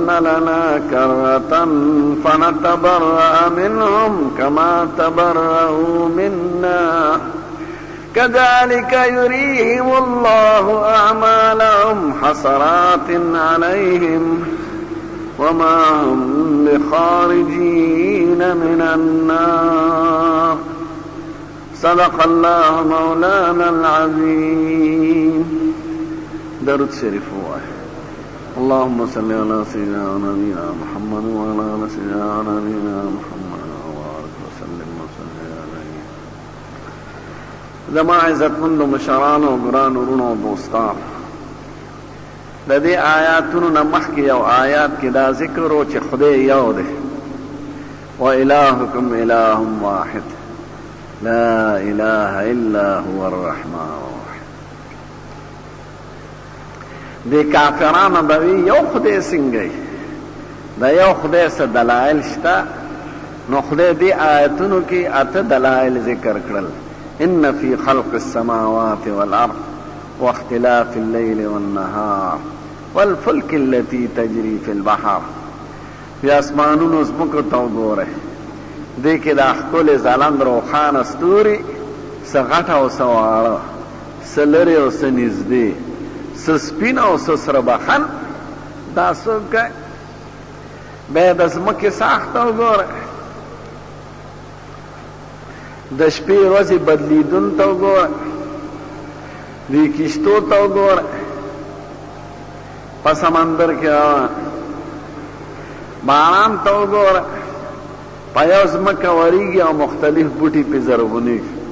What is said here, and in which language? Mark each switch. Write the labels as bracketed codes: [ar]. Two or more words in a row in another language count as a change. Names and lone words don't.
[ar] لنا كرة فنتبرأ منهم كما تبرأوا منا كذلك يريهم الله أعمالهم حسرات عليهم وما هم بخارجين من النار صدق الله مولانا العظيم. [ps] درود شريف هو [ar] اللهم صل على سيدنا ونبينا محمد وعلى آل سيدنا ونبينا محمد وبارك وسلم عليه. [ps] زما عزت مند مشران و ګران ورونو و دوستان، د دې آیاتونو نه مخکې یو آیات کې دا ذکر و چې خدای یو دی [ar] و الهکم اله واحد لا اله الا هو الرحمن الرحیم. [ps] د کافرانو به وي یو خدای څنګه د یو خدای څه دلایل شته، نو خدای دې آیاتونو کې اته دلایل ذکر کړل. [ar] ان فی خلق السماوات والارض واختلاف الليل والنهار والفلك التي تجري في البحر. [ps] بیا اسمانونو زمکو ته وګوره، دې کې د ښکلې ځلند روښانه ستوري څه غټه او څه واړه، څه لرې او څه نږدې، څه سپین او څه سره بخن، دا څوک کوي؟ بیا د ځمکې ساخت ته وګوره، د شپې ورځې بدلیدون ته وګوره، دی کشتو ته وګوره، په سمندر کې روان باران ته وګوره، په یو ځمکه ورېږي او مختلف بوټي پې زرغونېږي.